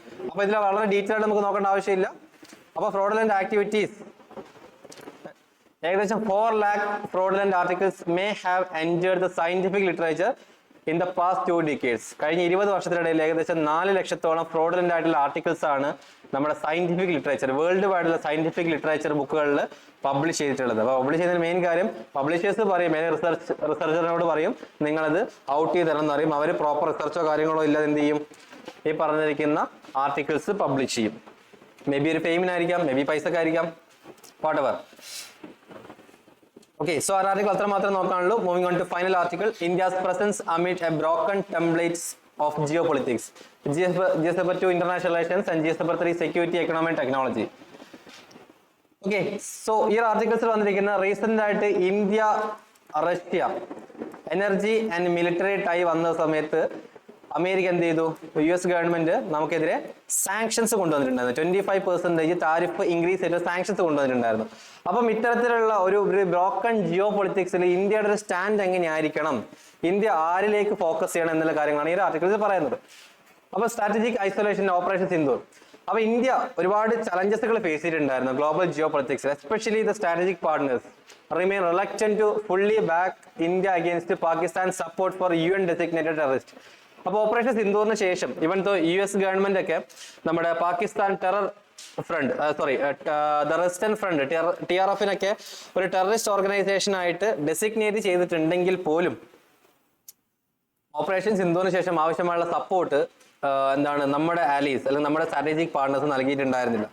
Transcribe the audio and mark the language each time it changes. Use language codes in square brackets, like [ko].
[ml] അപ്പോൾ ഇതിൽ വളരെ ഡീറ്റെയിൽ ആയിട്ട് നമുക്ക് നോക്കേണ്ട ആവശ്യമില്ല. [en] അപ്പോൾ fraudulent activities, ഏകദേശം 4 lakh fraudulent articles may have entered the scientific literature in the past 2 decades. [ml] കഴിഞ്ഞ 20 വർഷത്തിനിടയിൽ ഏകദേശം 4 ലക്ഷത്തോളം ഫ്രോഡുലന്റ് ആയിട്ടുള്ള ആർട്ടിക്കിൾസ് ആണ് നമ്മുടെ scientific literature, world വൈഡുള്ള scientific literature ബുക്കുകളിൽ പബ്ലിഷ് ചെയ്തിട്ടുള്ളത്. അപ്പോൾ പബ്ലിഷ് ചെയ്യുന്നതിന് മെയിൻ കാര്യം പബ്ലിഷേഴ്സ് പറയും, റിസർച്ചറിനോട് പറയും നിങ്ങളത് ഔട്ട് ചെയ്ത് തരണം എന്ന് പറയും. അവർ പ്രോപ്പർ റിസർച്ചോ കാര്യങ്ങളോ ഇല്ലാതെ എന്ത് ചെയ്യും, ഈ പറഞ്ഞിരിക്കുന്ന ആർട്ടിക്കിൾസ് പബ്ലിഷ് ചെയ്യും. മേ ബി ഒരു ഫെയിമിനായിരിക്കാം, may be പൈസക്കായിരിക്കാം, [en] Whatever. Okay, so our article [ml] അത്രമാത്രം നോക്കാനുള്ളൂ. [en] Moving on to final article, India's presence amid a broken templates of geopolitics. GS 2 international relations and GS 3 security, economy and technology. [ml] Okay, so ഈ ആർട്ടിക്കിൾസിൽ വന്നിരിക്കുന്ന recent ആയിട്ട് India Russia energy and military tie വന്ന സമയത്ത് America എന്ത് ചെയ്തു, US government നമുക്കെതിരെ sanctions കൊണ്ടുവന്നിട്ടുണ്ടായിരുന്നു. 25% tariff increase ചെയ്ത് sanctions കൊണ്ടുവന്നിട്ടുണ്ടായിരുന്നു. അപ്പം ഇത്തരത്തിലുള്ള ഒരു ബ്രോക്കൺ ജിയോ പൊളിറ്റിക്സിൽ ഇന്ത്യയുടെ ഒരു സ്റ്റാൻഡ് എങ്ങനെയായിരിക്കണം, ഇന്ത്യ ആരിലേക്ക് ഫോക്കസ് ചെയ്യണം എന്നുള്ള കാര്യങ്ങളാണ് ഈ ഒരു ആർട്ടിക്കിളിൽ പറയുന്നത്. അപ്പൊ സ്ട്രാറ്റജിക് ഐസൊലേഷൻ, ഓപ്പറേഷൻ സിന്ദൂർ. അപ്പൊ ഇന്ത്യ ഒരുപാട് ചലഞ്ചസുകൾ ഫേസ് ചെയ്തിട്ടുണ്ടായിരുന്നു global Jio പൊളിറ്റിക്സിൽ. [en] Especially the strategic partners remain reluctant to fully back India against Pakistan's support for UN designated terrorist. [ml] അപ്പോൾ ഓപ്പറേഷൻ സിന്ദൂറിന് ശേഷം ഇവൻ US ഗവൺമെന്റ് ഒക്കെ നമ്മുടെ Pakistan terror front the resistant front TRF-നൊക്കെ ഒരു terrorist organisation ആയിട്ട് ഡെസിഗ്നേറ്റ് ചെയ്തിട്ടുണ്ടെങ്കിൽ പോലും ഓപ്പറേഷൻ സിന്ദൂറിന് ശേഷം ആവശ്യമായുള്ള സപ്പോർട്ട് നമ്മുടെ ആലീസ് അല്ലെങ്കിൽ നമ്മുടെ സ്ട്രാറ്റജിക് പാർട്ട്നേഴ്സ് നൽകിയിട്ടുണ്ടായിരുന്നില്ല.